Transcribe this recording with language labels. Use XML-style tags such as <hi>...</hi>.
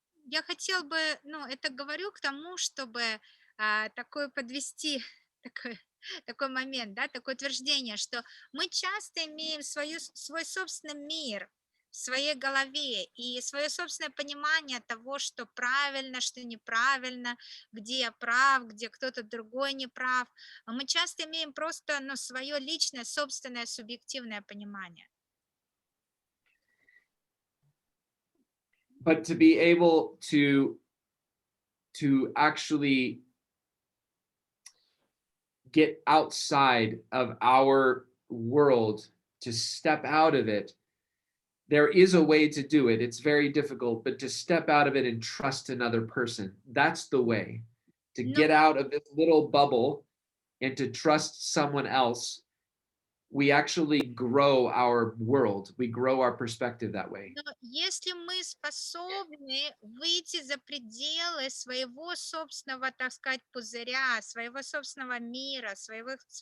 <ru>Я хотел бы, это говорю к тому, чтобы такой подвести такой, такой момент, да, такое утверждение, что мы часто имеем свой собственный мир в своей голове и свое собственное понимание того, что правильно, что неправильно, где я прав, где кто-то другой не прав. Мы часто имеем просто, свое личное, собственное, субъективное понимание.</ru> <en>But to be able to actually get outside of our world, to step out of it, there is a way to do it. It's very difficult, but to step out of it and trust another person, that's the way. To</en> <ru>Но</ru> <en>get out of this little bubble and to trust someone else, we actually grow our world. We grow our perspective that way.</en> <ru>Но если мы способны выйти за пределы своего собственного, так сказать, пузыря, своего собственного мира, своего</ru>